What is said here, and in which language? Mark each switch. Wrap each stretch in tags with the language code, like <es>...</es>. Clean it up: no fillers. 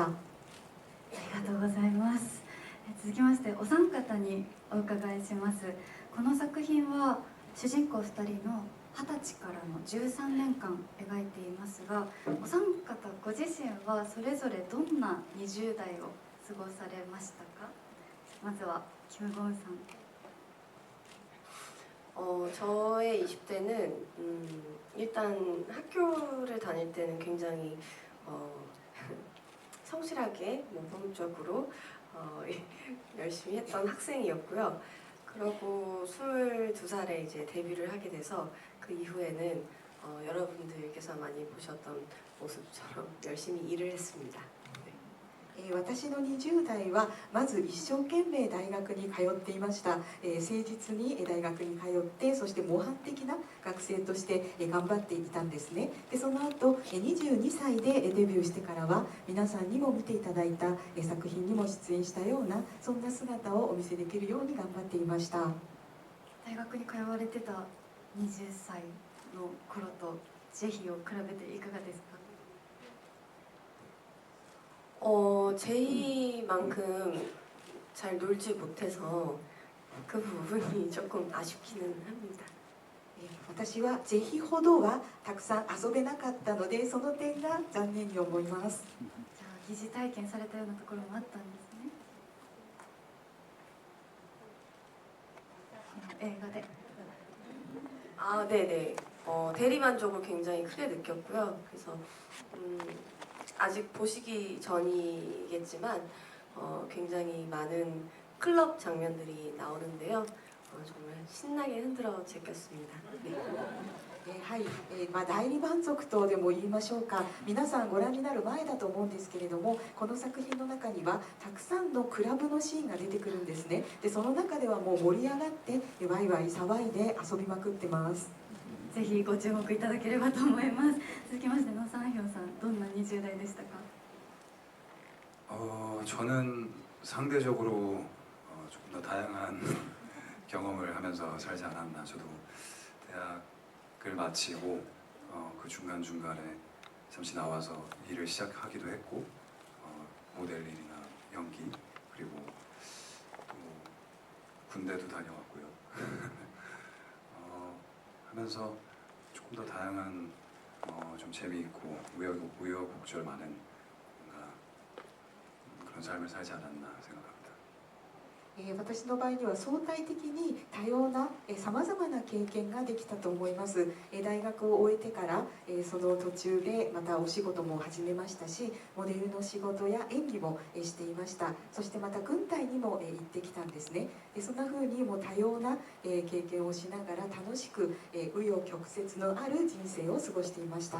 <ja>ありがとうございます。続きましてお三方にお伺いします。この作品は主人公2人の20歳からの13年間描いていますが、お三方ご自身はそれぞれどんな20代を過ごされましたか？まずはキム・ゴンさん。</ja> <ko>저의 20대는 일단 학교를 다닐 때는 굉장히 성실하게 모범적으로 열심히 했던 학생이었고요. 그러고 22살에 이제 데뷔를 하게 돼서 그 이후에는 여러분들께서 많이 보셨던 모습처럼 열심히 일을 했습니다.</ko> <ja>私の20代はまず一生懸命大学に通っていました。誠実に大学に通ってそして模範的な学生として頑張っていたんですね。でその後22歳でデビューしてからは皆さんにも見ていただいた作品にも出演したようなそんな姿をお見せできるように頑張っていました。大学に通われてた20歳の頃と是非を比べていかがですか？</ja> <ko>제이만큼 잘 놀지 못해서 그 부분이 조금 아쉽기는 합니다.</ko> <ja>私はぜひほどはたくさん遊べなかったのでその点が残念に思います。じゃあ疑似体験されたようなところもあったんですね。この映画で。</ja> <ko>네네. 대리만족을 굉장히 크게 느꼈고요. 그래서 아직 보시기 전이겠지만 굉장히 많은 클럽 장면들이 나오는데요. 정말 신나게 흔들어 제꼈습니다. 네.</ko> <ja>はい、代理満足とでも言いましょうか。皆さんご覧になる前だと思うんですけれども、この作品の中にはたくさんのクラブのシーンが出てくるんですね。でその中ではもう盛り上がってワイワイ騒いで遊びまくってます。ぜひご注目いただければと思います。続きましてノサンヒョンさん、どんな20代でしたか？</ja> <ko>저는 상대적으로 조금 더 다양한 경험을 하면서 살지 않았나. 저도 대학을 마치고 그 중간중간에 잠시 나와서 일을 시작하기도 했고 모델 일이나 연기 그리고 또 군대도 다녀왔고요. 하면서 조금 더 다양한 좀 재미있고 우여곡절 많은 뭔가 그런 삶을 살지 않았나 생각합니다.</ko> <ja>私の場合には相対的に多様なさまざまな経験ができたと思います。大学を終えてからその途中でまたお仕事も始めましたし、モデルの仕事や演技もしていました。そしてまた軍隊にも行ってきたんですね。そんな風にも多様な経験をしながら楽しく紆余曲折のある人生を過ごしていました。</ja>